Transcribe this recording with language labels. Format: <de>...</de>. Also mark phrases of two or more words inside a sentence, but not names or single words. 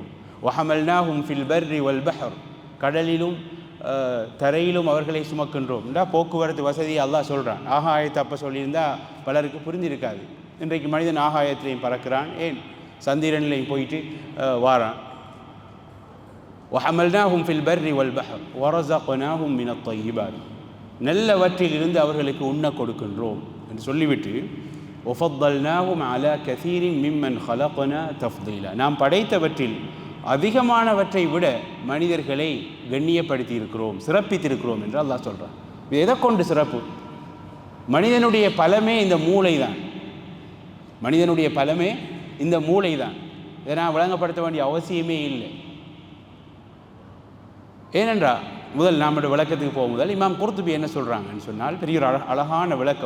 <ar>وحملناهم في البر والبحر,</ar> <ta>கடலிலும் தரையிலும் அவர்களை சுமக்கின்றோம். போக்குவரத்து வசதி அல்லாஹ் சொல்கிறான். ஆகாயத்தை அப்போ சொல்லியிருந்தால் பலருக்கு புரிஞ்சிருக்காது. இன்றைக்கு மனிதன் ஆகாயத்திலையும் பறக்கிறான், ஏன் சந்திரனிலையும் போயிட்டு வாரான்.</ta> <ar>وحملناهم في البر والبحر ورزقناهم من الطيبات,</ar> <ta>நல்லவற்றில் இருந்து அவர்களுக்கு உண்ண கொடுக்கின்றோம் என்று சொல்லிவிட்டு</ta> <ar>وفضلناهم على كثير ممن خلقنا تفضيلا,</ar> <ta>நாம் படைத்தவற்றில் அதிகமானவற்றை விட மனிதர்களை கண்ணியப்படுத்தி இருக்கிறோம், சிறப்பித்திருக்கிறோம் என்று அல்லாஹ் சொல்கிறான். எதை கொண்டு சிறப்பு? மனிதனுடைய பலமே இந்த மூளை தான். மனிதனுடைய பலமே இந்த மூளை தான். இதை நான் விளங்கப்படுத்த வேண்டிய அவசியமே இல்லை. ஏனென்றால் முதல் நம்முடைய விளக்கத்துக்கு போகும் முதல் இமாம் குர்துபி என்ன சொல்கிறாங்கன்னு சொன்னால், பெரிய ஒரு அழகான விளக்கம்.</ta>